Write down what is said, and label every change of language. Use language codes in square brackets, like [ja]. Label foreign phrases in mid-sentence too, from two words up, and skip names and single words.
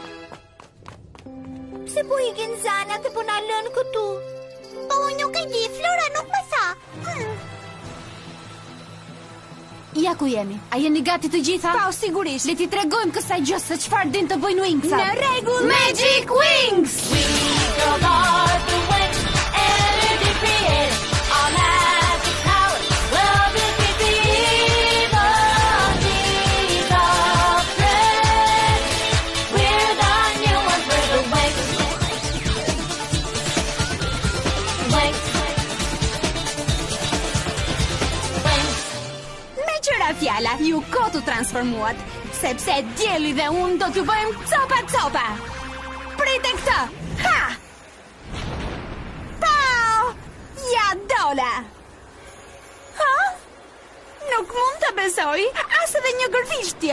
[sq] Pse po ikin Zana dhe po na lën këtu? Po unë nuk e di, Flora nuk më tha. Ja ku jemi. A jeni gati të gjitha? Po, sigurisht. Le t'i tregojmë kësaj gjë se çfarë din të bëjnë Wingsat. Në rregull. Magic Wings! [en] Girls are the wings, energy created, our magic powers will defeat the evil deeds of dread. We're the new ones, we're the wings. Wings. Wings. [sq] Me qëra fjala, ju kotu transformuat, sepse dielli dhe unë do t'ju bëjmë copa. Prite këtë! Ha! Pau! Ja dola! Ha? Nuk mund të besoj, as edhe një gërvishtje.